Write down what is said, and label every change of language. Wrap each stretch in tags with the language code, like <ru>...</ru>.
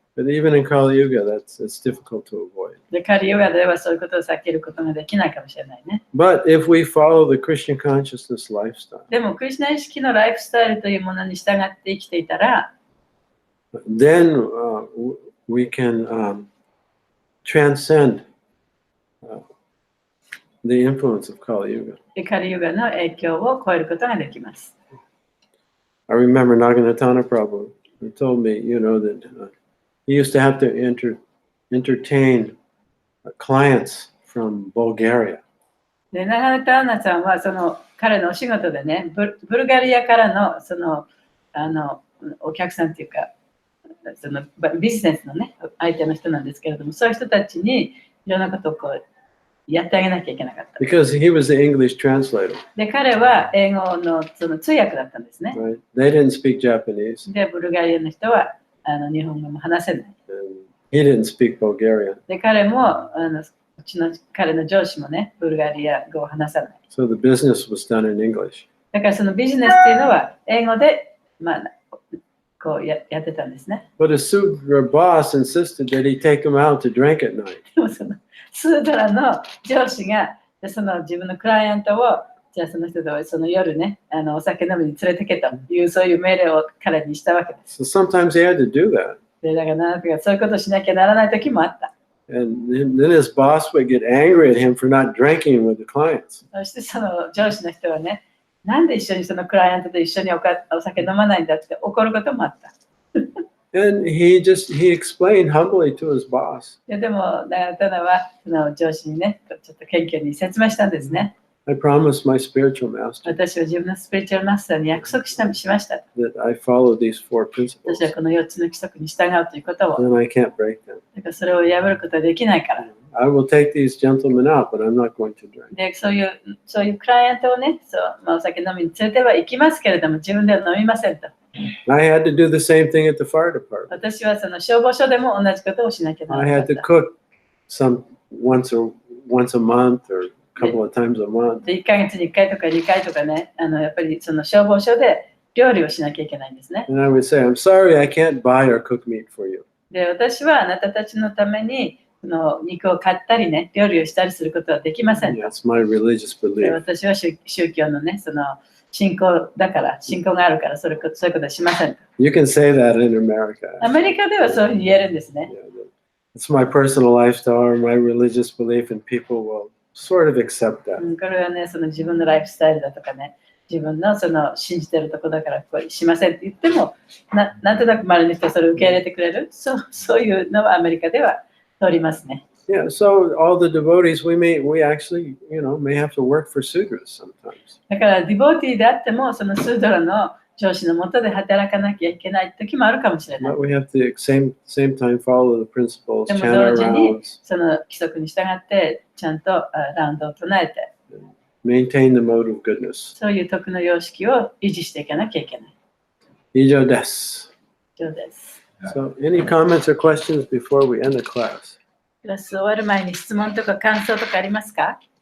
<en>But even in Kali Yuga, it's difficult to avoid.</en> <ja>で、カリヨガではそういうことを避けることができないかもしれないね。</ja> <en>But if we follow the Krishna consciousness lifestyle,</en> <ja>でも、クリシュナ意識のライフスタイルというものに従って生きていたら、</ja> <en>then we can transcend the influence of Kali Yuga.</en> <ja>カリヨガの影響を超えることができます。</ja> <en>I remember Naganatana Prabhu who told me, that he used to have to entertain clients from Bulgaria.</en> <ja>で、長田アナさんはその彼のお仕事でね、ブルガリアからのそのお客さんっていうか、そのビジネスのね、相手の人なんですけれども、そういう人たちにいろんなことをこうやってあげなきゃいけなかった。</ja> <en>Because he was the English translator.</en> <ja>で、彼は英語のその通訳だったんですね。</ja> <en>Right? They didn't speak Japanese.</en> <ja>で、ブルガリアの人は日本語も話せない。</ja> <en>And he didn't speak Bulgarian.</en> <ja>で、彼も彼の上司もね、ブルガリア語を話さない。</ja> <en>So the business was done in English.</en> <ja>だからそのビジネスっていうのは英語で、こうやってたんですね。</ja> <en>But a Sudra boss insisted that he take him out to drink at night.</en> <ja>でもそのスードラの上司がその自分のクライアントをじゃあその人とその夜ねお酒飲みに連れてけというそういう命令を彼にしたわけです。</ja> <en>So sometimes he had to do that.</en> <ja>でだからなんかそういうことをしなきゃならない時もあった。</ja> <en>And then his boss would get angry at him for not drinking with the clients.</en> <ja>そしてその上司の人はね、なんで一緒にそのクライアントと一緒にお酒飲まないんだって怒ることもあった。</ja> <en>And he explained humbly to his boss.</en> <ja>でもただはその上司にね、ちょっと謙虚に説明したんですね。</ja> <en>I promised my spiritual master</en> <ja>私は自分のスピリチュアルマスターに約束しました。</ja> <en>that I follow these four principles.</en> <ja>私はこの4つの規則に従うということを。</ja> <en>And I can't break them.</en> <ja>だからそれを破ることはできないから。</ja> <en>I will take these gentlemen out, but I'm not going to drink.</en> <ja>でそういうクライアントをね、お酒飲みに連れては行きますけれども、自分では飲みませんと。</ja> <en>I had to do the same thing at the fire department.</en> <ja>私はその消防署でも同じことをしなきゃなら</ja> <en>I</en> <ja>なか</ja> <en>had</en> <ja>っ</ja> <en>to</en> <ja>た。</ja> <en>cook once a month or a couple of times a month.</en> <ja>で1ヶ月に1回とか2回とかね、やっぱりその消防署で料理をしなきゃいけないんですね。</ja> <en>And I would say, I'm sorry, I can't buy or cook meat for you.</en> <ja>で、私はあなたたちのためにその肉を買ったりね、料理をしたりすることはできませんと。</ja> <en>That's my religious</en> <ja>で</ja> <en>belief.</en> <ja>私は宗教のね、その信仰だから、信仰があるからそういうことはしませんと。</ja> <en>You can say that in America.</en> <ja>アメリカではそういうふうに言えるんですね。</ja> <en>It's my personal lifestyle or my religious belief, and people will sort of accept that.</en> <ja>これはね、その自分のライフスタイルだとかね、自分のその信じてるとこだからこうしませんって言っても、なんとなく周りの人はそれを受け入れてくれる、そういうのはアメリカでは通りますね。</ja> <en>Yeah, so all the devotees, we actually, may have to work for sudras sometimes.</en> <ja>だからディボーティーであっても、そのスードラの上司の下で働かなきゃいけない時もあるかもしれない。</ja> <en>But we have to same time follow the principles,</en> <ja>でも</ja> <en>chant</en> <ja>同時に</ja> <en>rounds,</en> <ja>その規則に従ってちゃんとラウンドを唱えて、</ja> <en>maintain the mode of goodness.</en> <ja>そういう徳の様式を維持していかなきゃいけない。以上です。以上です。</ja> <en>So, any comments or questions before we end the class?</en> <ja>クラス終わる前に質問とか感想とかありますか？</ja>